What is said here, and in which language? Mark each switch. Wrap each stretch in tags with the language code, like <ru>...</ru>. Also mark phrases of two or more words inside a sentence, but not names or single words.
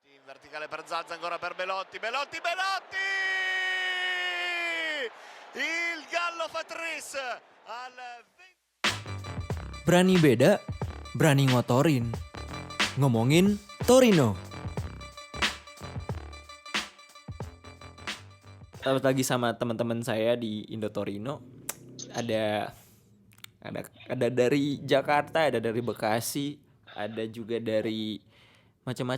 <it>verticale per Zaza, ancora per Belotti, il Gallo fa tris al 20.</it> <id>Berani beda, berani ngotorin. Ngomongin Torino. Selamat lagi sama teman-teman saya di Indo Torino. Ada dari Jakarta, ada dari Bekasi, ada juga dari macam-macam.</id>